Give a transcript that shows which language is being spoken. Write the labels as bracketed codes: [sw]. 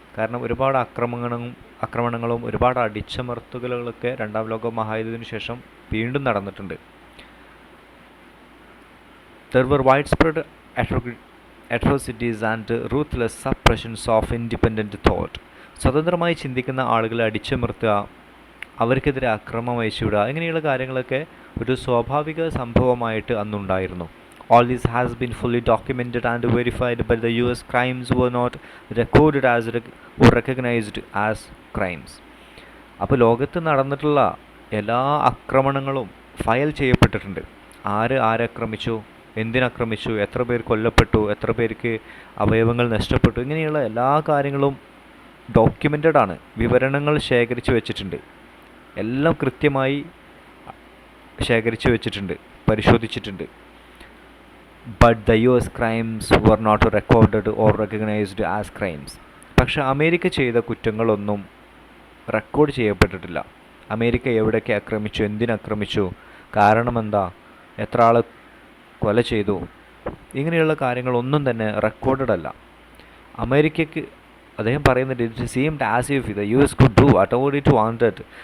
[ml] കാരണം ഒരുപാട് ആക്രമണങ്ങളും ഒരുപാട് അടിച്ചമർത്തലുകളൊക്കെ രണ്ടാം ലോക മഹായുദ്ധത്തിന് ശേഷം വീണ്ടും നടന്നിട്ടുണ്ട്. [en] There were widespread atrocities and ruthless suppressions of independent thought. [ml] സ്വതന്ത്രമായി ചിന്തിക്കുന്ന ആളുകളെ അടിച്ചമർത്തുക, അവർക്കെതിരെ അക്രമം അയച്ചുവിടുക, ഇങ്ങനെയുള്ള കാര്യങ്ങളൊക്കെ ഒരു സ്വാഭാവിക സംഭവമായിട്ട് അന്നുണ്ടായിരുന്നു. [en] All this has been fully documented and verified, but the US crimes were not recorded as or recognized as crimes. [ml] അപ്പോൾ ലോകത്ത് നടന്നിട്ടുള്ള എല്ലാ ആക്രമണങ്ങളും ഫയൽ ചെയ്യപ്പെട്ടിട്ടുണ്ട്. ആരാക്രമിച്ചു, എന്തിനാക്രമിച്ചു, എത്ര പേർ കൊല്ലപ്പെട്ടു, എത്ര പേർക്ക് അവയവങ്ങൾ നഷ്ടപ്പെട്ടു, ഇങ്ങനെയുള്ള എല്ലാ കാര്യങ്ങളും ഡോക്യുമെൻറ്റഡ് ആണ്. വിവരണങ്ങൾ ശേഖരിച്ചു വെച്ചിട്ടുണ്ട്. എല്ലാം കൃത്യമായി ശേഖരിച്ചു വെച്ചിട്ടുണ്ട്, പരിശോധിച്ചിട്ടുണ്ട്. [en] But the US crimes were not recorded or recognized as crimes. [ml] പക്ഷേ അമേരിക്ക ചെയ്ത കുറ്റങ്ങളൊന്നും റെക്കോർഡ് ചെയ്യപ്പെട്ടിട്ടില്ല. അമേരിക്ക എവിടെയൊക്കെ ആക്രമിച്ചു, എന്തിനാക്രമിച്ചു, കാരണമെന്താ, എത്ര ആൾ കൊല ചെയ്തു, ഇങ്ങനെയുള്ള കാര്യങ്ങളൊന്നും തന്നെ റെക്കോർഡഡ് അല്ല. അമേരിക്കയ്ക്ക്, അദ്ദേഹം പറയുന്നത്, [en] It seemed as if the US could do whatever it wanted.